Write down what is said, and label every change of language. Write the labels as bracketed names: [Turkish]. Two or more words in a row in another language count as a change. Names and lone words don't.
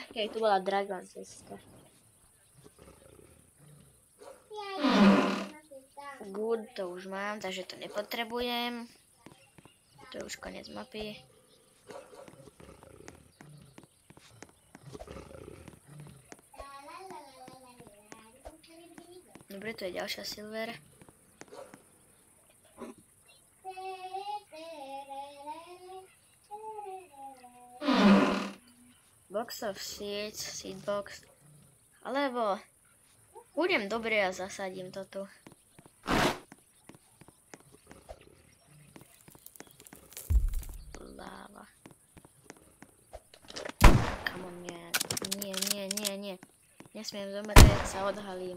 [Slovak] Keď tu bola Dragon česká. Good, to už mám, takže to nepotrebujem. To je už koniec mapy. Dobre, tu je ďalšia silver. [English] Box of seeds, seed box. [Slovak] Alebo budem dobrý a zasadím to tu. Láva. [English] Come on, [Slovak] nie. Nesmiem zomrieť, sa odhalím.